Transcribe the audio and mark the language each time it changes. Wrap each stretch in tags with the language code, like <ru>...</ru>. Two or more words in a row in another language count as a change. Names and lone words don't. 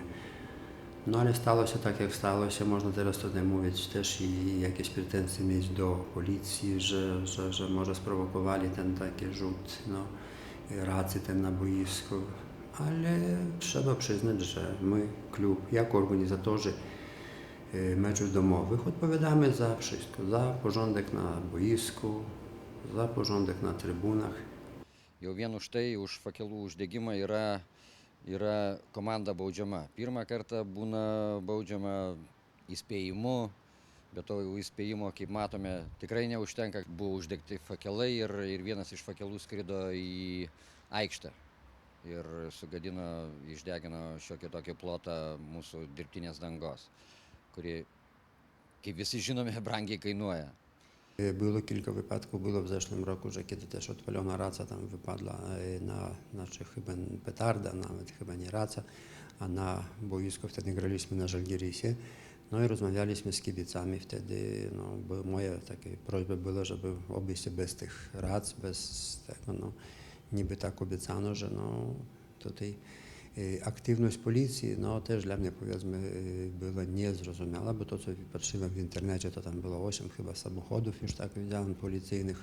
<pl>No ale stało się tak, jak stało się. Można teraz tutaj mówić też i jakieś pretensje mieć do policji, że może sprowokowali ten taki rzut no, racy ten na boisku. Ale trzeba przyznać, że my, klub, jako organizatorzy meczów domowych odpowiadamy za wszystko. Za porządek na boisku, za porządek na trybunach.</pl> <lt>Jau vien už tai, už fakelų uždegimą yra komanda baudžiama. Pirmą kartą būna baudžiama įspėjimu, bet to įspėjimo, kaip matome, tikrai neužtenka. Buvo uždegti fakelai ir vienas iš fakelų skrido į aikštę ir sugadino, išdegino šiokį tokį plotą mūsų dirbtinės dangos, kuri, kaip visi žinome, brangiai kainuoja.</lt> <pl>Było kilka wypadków, było w zeszłym roku, że kiedy też odpalona raca tam wypadła znaczy chyba petarda, nawet chyba nie raca, a na boisku wtedy graliśmy na Żalgirisie. No i rozmawialiśmy z kibicami wtedy, no, moja taka prośba była, żeby obejść się bez tych rac, bez tego, no, niby tak obiecano, że no, tutaj aktywność policji, no też dla mnie powiedzmy była niezrozumiała, bo to co patrzyłem w internecie, to tam było 8 chyba samochodów już tak widziałem policyjnych.</pl>